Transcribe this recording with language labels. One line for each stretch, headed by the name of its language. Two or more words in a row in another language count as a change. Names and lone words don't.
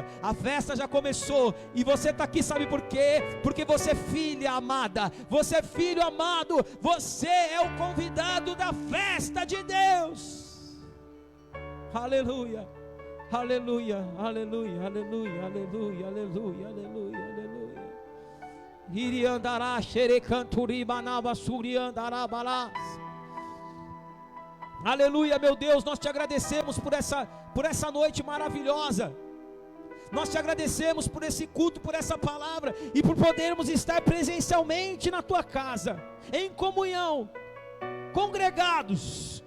Portuguese: A festa já começou, e você está aqui, sabe por quê? Porque você é filha amada, você é filho amado, você é o convidado da festa de Deus. Aleluia, aleluia, aleluia, aleluia, aleluia, aleluia, aleluia, aleluia. Iriandará xerecanturi banaba suriandará balás. Aleluia, meu Deus, nós te agradecemos por essa noite maravilhosa. Nós te agradecemos por esse culto, por essa palavra, e por podermos estar presencialmente na tua casa, em comunhão, congregados.